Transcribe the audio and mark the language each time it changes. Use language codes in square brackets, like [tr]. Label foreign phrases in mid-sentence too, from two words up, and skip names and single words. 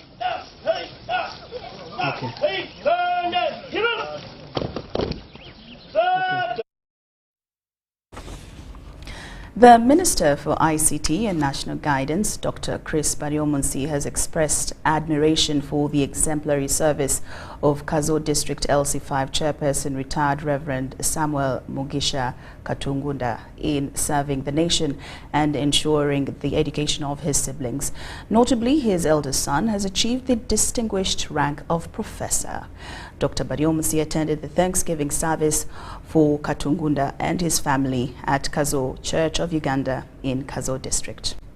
[en] Okay. The Minister for ICT and National Guidance, Dr. Chris Baryomunsi, has expressed admiration for the exemplary service of Kazo District LC5 Chairperson, retired Reverend Samuel Mugisha Katungunda, in serving the nation and ensuring the education of his siblings. Notably, his eldest son has achieved the distinguished rank of professor. Dr. Baryomunsi attended the Thanksgiving service for Katungunda and his family at Kazo Church of Uganda in Kazo District.